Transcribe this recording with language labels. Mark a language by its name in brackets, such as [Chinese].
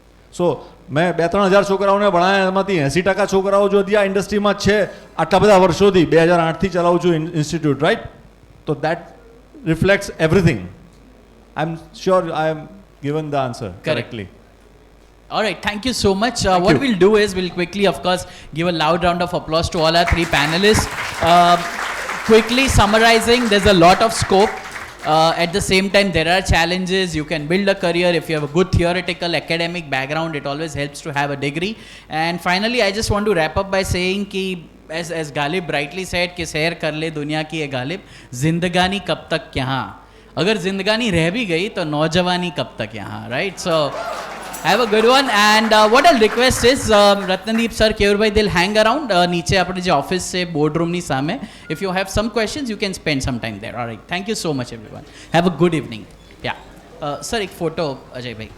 [Gujarati] સો મેં 2-3 હજાર છોકરાઓને ભણાયા, એમાંથી 80% છોકરાઓ જો હજી આ ઇન્ડસ્ટ્રીમાં છે આટલા બધા વર્ષોથી, 2008થી ચલાવું છું ઇન્સ્ટિટ્યૂટ, રાઈટ? [English] તો that reflects everything. I am sure I am given the answer correctly. All right, thank you so much. What you. we'll do is we'll quickly, of course, give a loud round of applause to all our 3 panelists. Quickly summarizing, there's a lot of scope. At the same time, there are challenges. You can build a career if you have a good theoretical academic background. It always helps to have a degree. And finally, I just want to wrap up by saying कि as Ghalib rightly said कि [Hindi] सैर कर ले दुनिया की ये गालिब, जिंदगानी कब तक यहाँ. अगर जिंदगानी रह भी गई तो नौजवानी कब तक यहाँ, right? [English] So have a good one. And what I'll request is Ratnadeep sir, Keyur bhai, they'll hang around [Hindi] नीचे अपने जो ऑफिस से बोर्ड रूम [Gujarati] ની સામે. [English] If you have some questions, you can spend some time there. All right, thank you so much everyone. Have a good evening. Yeah, sir, [Hindi] एक photo [English] अजय भाई.